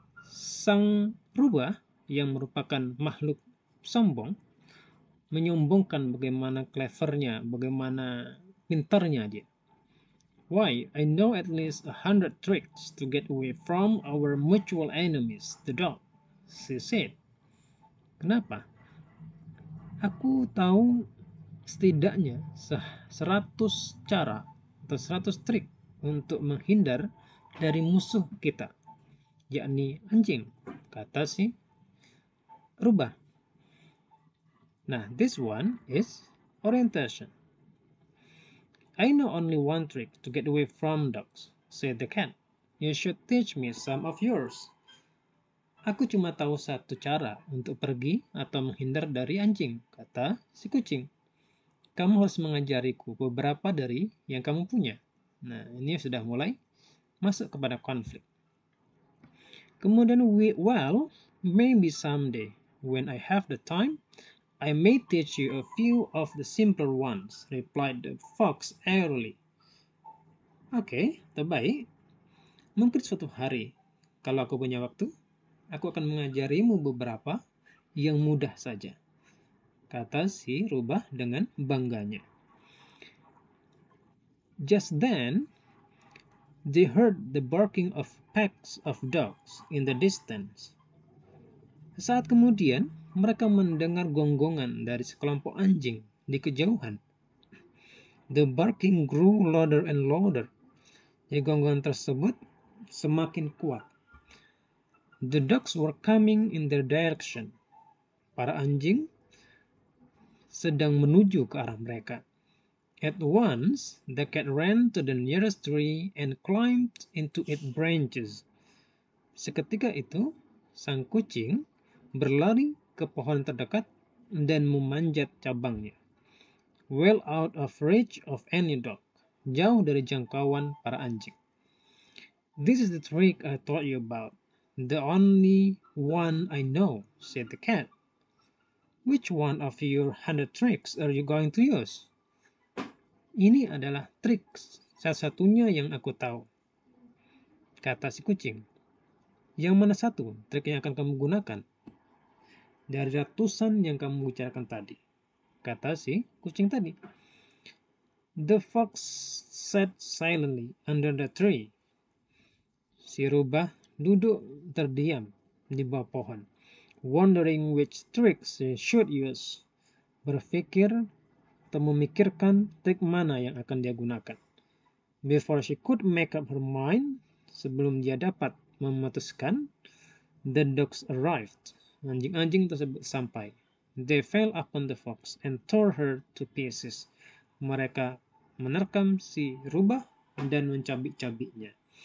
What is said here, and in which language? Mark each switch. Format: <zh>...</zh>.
<id>Sang rubah yang merupakan makhluk sombong menyombongkan bagaimana clevernya, bagaimana pintarnya dia.</id> <en>Why, I know at least 100 tricks to get away from our mutual enemies, the dog, she said.</en> <id>Kenapa? Aku tahu setidaknya 100 cara atau 100 trik untuk menghindar dari musuh kita, yakni anjing, kata si rubah.</id> <en>Nah, this one is orientation. I know only one trick to get away from dogs, said the cat. You should teach me some of yours.</en> <id>Aku cuma tahu satu cara untuk pergi atau menghindar dari anjing, kata si kucing. Kamu harus mengajariku beberapa dari yang kamu punya. Nah, ini sudah mulai masuk kepada konflik.</id> <en>Kemudian, well, maybe someday, when I have the time, I may teach you a few of the simpler ones, replied the fox airily.</en> <id>Oke, terbaik. Mungkin suatu hari, kalau aku punya waktu, aku akan mengajarimu beberapa yang mudah saja, kata si rubah dengan bangganya.</id> <en>Just then, they heard the barking of packs of dogs in the distance.</en> <id>Saat kemudian, mereka mendengar gonggongan dari sekelompok anjing di kejauhan.</id> <en>The barking grew louder and louder.</en> <id>Jadi gonggongan tersebut semakin kuat.</id> <en>The dogs were coming in their direction.</en> <id>Para anjing sedang menuju ke arah mereka.</id> <en>At once, the cat ran to the nearest tree and climbed into its branches.</en> <id>Seketika itu, sang kucing berlari ke pohon terdekat dan memanjat cabangnya.</id> <en>Well out of reach of any dog.</en> <id>Jauh dari jangkauan para anjing.</id> <en>This is the trick I told you about. The only one I know, said the cat. Which one of your 100 tricks are you going to use?</en> <id>Ini adalah trik satu-satunya yang aku tahu, kata si kucing. Yang mana satu trik yang akan kamu gunakan dari ratusan yang kamu bicarakan tadi, kata si kucing tadi.</id> <en>The fox sat silently under the tree.</en> <id>Si rubah duduk terdiam di bawah pohon,</id> <en>wondering which tricks she should use.</en> <id>Berpikir atau memikirkan trik mana yang akan dia gunakan.</id> <en>Before she could make up her mind,</en> <id>sebelum dia dapat memutuskan,</id> <en>the dogs arrived.</en> <id>Anjing-anjing tersebut sampai.</id> <en>They fell upon the fox and tore her to pieces.</en> <id>Mereka menerkam si rubah dan mencabik-cabiknya.</id>